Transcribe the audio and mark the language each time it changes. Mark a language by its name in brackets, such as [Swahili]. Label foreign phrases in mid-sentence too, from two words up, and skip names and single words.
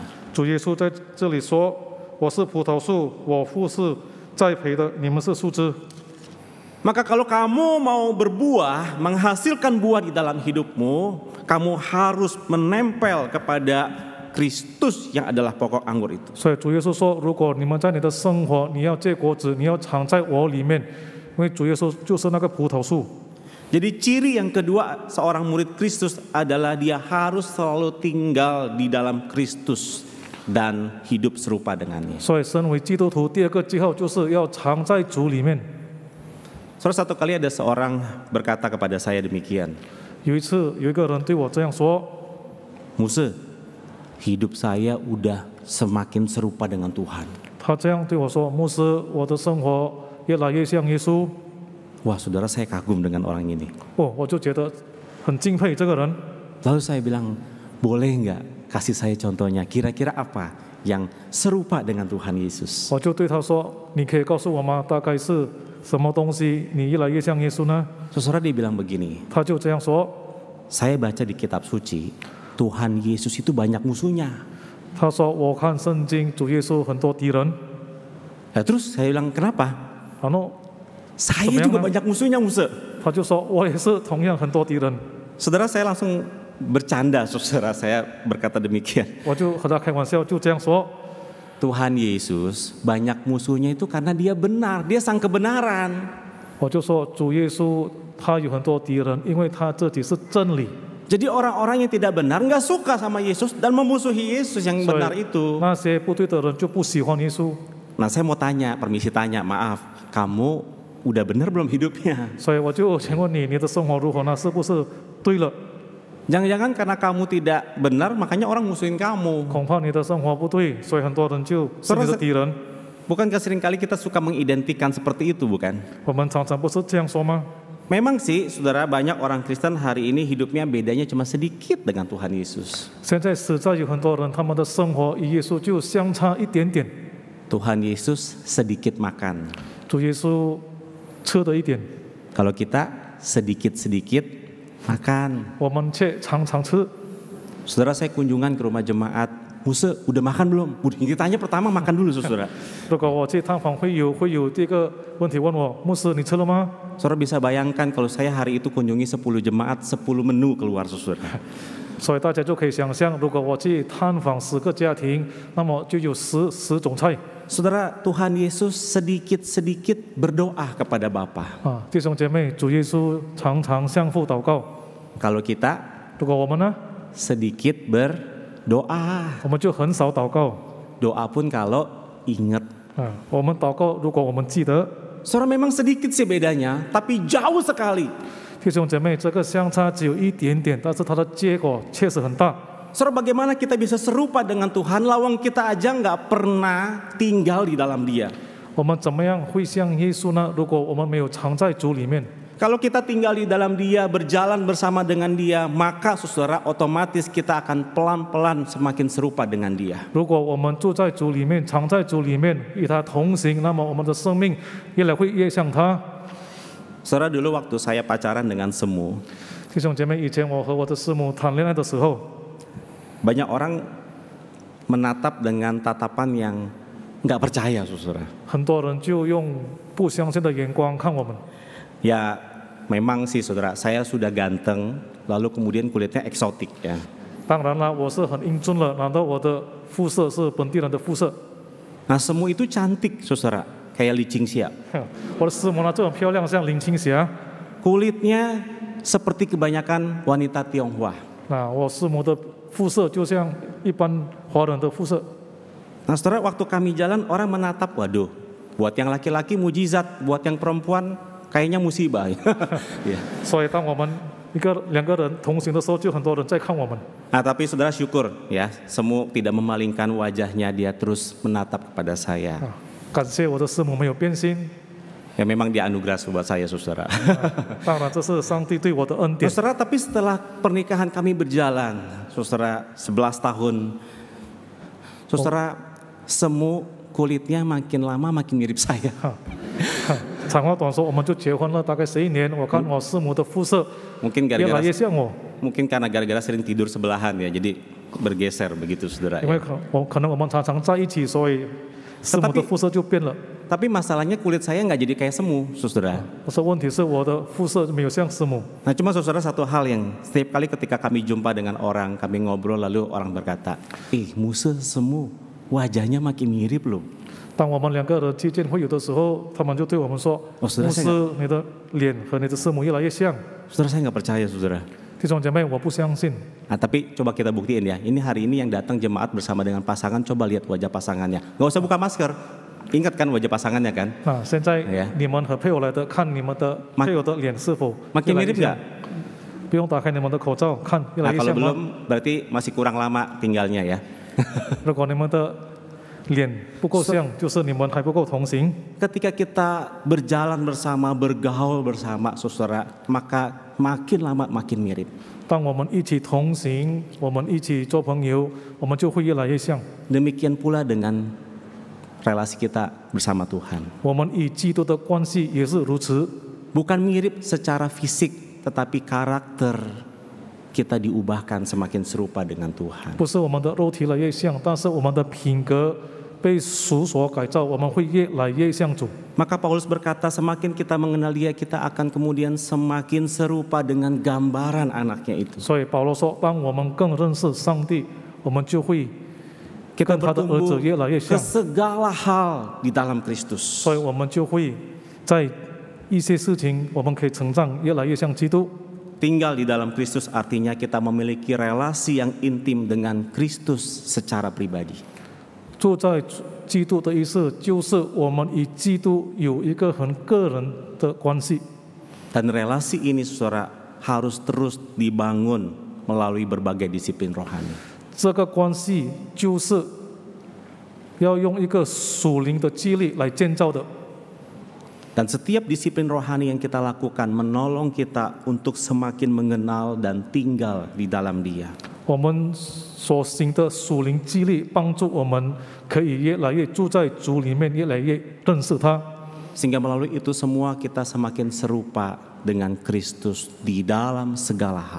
[Chinese] 主耶稣在这里说：“我是葡萄树，我父是栽培的，你们是树枝。” [Indonesian] Maka kalau kamu mau berbuah, menghasilkan buah di dalam hidupmu, kamu harus menempel kepada Kristus yang adalah pokok anggur itu. [Chinese] 所以主耶稣说：“如果你们在你的生活，你要结果子，你要藏在我里面，因为主耶稣就是那个葡萄树。” [Indonesian] Jadi ciri yang kedua seorang murid Kristus adalah dia harus selalu tinggal di dalam Kristus dan hidup serupa dengannya. [Chinese] 所以身为基督徒，第二个记号就是要藏在主里面。 [Indonesian] Saudara, satu kali ada seorang berkata kepada saya demikian. [Chinese] 有一次，有一个人对我这样说 [Indonesian] Muse, hidup saya udah semakin serupa dengan Tuhan. [Chinese] 他这样对我说：“牧师，我的生活越来越像耶稣。” [Indonesian] Wah, saudara, saya kagum dengan orang ini. [Chinese] 哦，我就觉得很敬佩这个人。 [Indonesian] Lalu saya bilang, boleh nggak kasih saya contohnya? Kira-kira apa yang serupa dengan Tuhan Yesus? [Chinese] 我就对他说：“你可以告诉我吗？大概是什么东西你越来越像耶稣呢？” [Indonesian] Saudara, dia bilang begini. [Chinese] 他就这样说。 [Indonesian] Saya baca di kitab suci, Tuhan Yesus itu banyak musuhnya. [Chinese] 他说：“我看圣经，主耶稣很多敌人。” [Indonesian] Nah, terus saya bilang, kenapa? [Chinese] 然后 [Indonesian] Saya juga banyak musuhnya, Muse. [Chinese] 他就说：“我也是同样很多敌人。” [Indonesian] Saudara, saya langsung bercanda, saudara, saya berkata demikian. [Chinese] 我就和他开玩笑，就这样说。 [Indonesian] Tuhan Yesus banyak musuhnya itu karena dia benar, dia sang kebenaran. [Chinese] 我就说主耶稣他有很多敌人，因为他自己是真理。 [Indonesian] Jadi orang-orang yang tidak benar nggak suka sama Yesus dan memusuhi Yesus yang benar [Chinese] 所以 [Indonesian] itu. [Chinese] 那些不对的人就不喜欢耶稣。 [Indonesian] Nah, saya mau tanya, permisi tanya, maaf, kamu udah benar belum hidupnya? [Chinese] 所以我就请问你，你的生活如何呢？是不是对了？ [Indonesian] Jangan-jangan karena kamu tidak benar, makanya orang musuhin kamu. [Chinese] 恐怕你的生活不对，所以很多人就是你的敌人。 [Indonesian] Bukankah seringkali kita suka mengidentikan seperti itu, bukan? [Chinese] 我们常常不是这样说吗？ [Indonesian] Memang sih, saudara, banyak orang Kristen hari ini hidupnya bedanya cuma sedikit dengan Tuhan Yesus. [Chinese] 现在实在有很多人，他们的生活与耶稣就相差一点点。 [Indonesian] Tuhan Yesus sedikit makan. [Chinese] 主耶稣吃的一点， [Indonesian] Kalau kita sedikit-sedikit makan. [Chinese] 我们却常常吃。 [Indonesian] Saudara, saya kunjungan ke rumah jemaat. Muse, udah makan belum? Udah, ditanya pertama makan dulu, saudara. [Chinese] 如果我去探访会有第一个问题问我，牧师你吃了吗？ [Indonesian] Saudara bisa bayangkan kalau saya hari itu kunjungi 10 jemaat, 10 menu keluar, saudara. [Chinese] 所以大家就可以想象，如果我去探访10个家庭，那么就有10种菜。 [Indonesian] Saudara, Tuhan Yesus sedikit-sedikit berdoa kepada Bapa. [Chinese] 啊，弟兄姐妹，主耶稣常常向父祷告。 [Indonesian] Kalau kita [Chinese] 如果我们呢， [Indonesian] sedikit berdoa. [Chinese] 我们就很少祷告。 [Indonesian] Doa pun kalau ingat. [Chinese] 啊，我们祷告，如果我们记得， [Indonesian] Saudara, memang sedikit sih bedanya, tapi jauh sekali. [Chinese] 弟兄姐妹，这个相差只有一点点，但是它的结果确实很大。 [Indonesian] Saudara, bagaimana kita bisa serupa dengan Tuhan, lawang kita aja nggak pernah tinggal di dalam Dia. [Chinese] 我们怎么样会像耶稣呢？如果我们没有藏在主里面， [Indonesian] Kalau kita tinggal di dalam Dia, berjalan bersama dengan Dia, maka saudara otomatis kita akan pelan-pelan semakin serupa dengan Dia. [Chinese] 如果我们住在主里面，藏在主里面，与他同行，那么我们的生命越来会越像他。 [Indonesian] Saudara, dulu waktu saya pacaran dengan Semu, [Chinese] 弟兄姐妹，以前我和我的师母谈恋爱的时候， [Indonesian] banyak orang menatap dengan tatapan yang nggak percaya, saudara. [Chinese] 很多人就用不相信的眼光看我们。 [Indonesian] Ya, memang sih saudara, saya sudah ganteng, lalu kemudian kulitnya eksotik ya. [Chinese] 当然了，我是很英俊了，难道我的肤色是本地人的肤色？ [Indonesian] Nah, Semu itu cantik, saudara, kayak licing siap. [Chinese] 我的师母呢，就很漂亮，像林青霞。 [Indonesian] Kulitnya seperti kebanyakan wanita Tionghoa. [Chinese] 那我师母的肤色就像一般华人的肤色。 [Indonesian] Nah, saudara, waktu kami jalan orang menatap, waduh, Buat yang laki-laki mujizat, buat yang perempuan kayaknya musibah. Ya. [Chinese] 所以当我们两个人同行的时候，就很多人在看我们。 [Indonesian] Nah, tapi saudara syukur ya, semu tidak memalingkan wajahnya, dia terus menatap kepada saya. [Chinese] 感谢我的师母没有变心。 [Indonesian] Ya memang dia anugerah buat saya, saudara. [Chinese] 当然这是上帝对我的恩典。 [Indonesian] Saudara, tapi setelah pernikahan kami berjalan, saudara 11 tahun, saudara semu kulitnya makin lama makin mirip saya. [Chinese] 长话短说，我们就结婚了，大概11年。我看我师母的肤色 [Indonesian] Mungkin [Chinese] 越来 [Indonesian] gara-gara [Chinese] 越像我， [Indonesian] mungkin karena gara-gara sering tidur sebelahan ya, jadi bergeser begitu, saudara. [Chinese] 因为可能我们常常在一起，所以师母的肤色就变了。 [Indonesian] Tapi masalahnya kulit saya nggak jadi kayak semu, saudara. [Chinese] 我说问题是我的肤色没有像师母。 [Indonesian] Nah, cuma saudara satu hal yang setiap kali ketika kami jumpa dengan orang, kami ngobrol lalu orang berkata, Musa semu, wajahnya makin mirip loh. [Chinese] 当我们两个人去见会友的时候，他们就对我们说：“牧师，你的脸和你的师母越来越像。” [Indonesian] Saudara, saya nggak percaya, saudara. [Chinese] 弟兄姐妹，我不相信。 [Indonesian] Nah, tapi coba kita buktiin ya. Ini hari ini yang datang jemaat bersama dengan pasangan, coba lihat wajah pasangannya. Nggak usah buka masker. Ingat kan wajah pasangannya kan? [Chinese] 那现在你们和配偶来的，看你们的配偶的脸是否 [Indonesian] Makin mirip nggak? [Chinese] 不用打开你们的口罩看，越 [Indonesian] Nah, [Chinese] 来越 [Indonesian] kalau [Chinese] 像吗？ [Indonesian] belum berarti masih kurang lama tinggalnya ya. [Chinese] 如果你们的脸不够像，就是你们还不够同行。 [Indonesian] Ketika kita berjalan bersama, bergaul bersama, saudara, maka makin lama makin mirip. [Chinese] 当我们一起同行，我们一起做朋友，我们就会越来越像。 [Indonesian] Demikian pula dengan relasi kita bersama Tuhan. [Chinese] 我们与基督的关系也是如此。 [Indonesian] Bukan mirip secara fisik, tetapi karakter kita diubahkan semakin serupa dengan Tuhan. [Chinese] 不是我们的肉体越来越像，但是我们的品格被属所改造，我们会越来越像主。 [Indonesian] Maka Paulus berkata, semakin kita mengenal Dia, kita akan kemudian semakin serupa dengan gambaran anaknya itu. [Chinese] 所以保罗说，当我们更认识上帝，我们就会 [Indonesian] Kita [Chinese] 跟他的儿子 [Indonesian] bertumbuh [Chinese] 越来越 [Indonesian] ke [Chinese] 像， [Indonesian] segala hal di dalam Kristus. [Chinese] 所以我们就会在一些事情，我们可以成长，越来越像基督。 [Indonesian] Tinggal di dalam Kristus artinya kita memiliki relasi yang intim dengan Kristus secara pribadi. [Chinese] 住在基督的意思，就是我们与基督有一个很个人的关系。 [Indonesian] Dan relasi ini, saudara, harus terus dibangun melalui berbagai disiplin rohani. [Chinese] 这个关系就是要用一个属灵的激励来建造的。 [Indonesian] Dan setiap disiplin rohani yang kita lakukan menolong kita untuk semakin mengenal dan tinggal di dalam Dia. [Chinese] 我们所行的属灵激励，帮助我们可以越来越住在主里面，越来越认识他。 [Indonesian] Sehingga melalui itu semua kita semakin serupa dengan Kristus di dalam segala hal.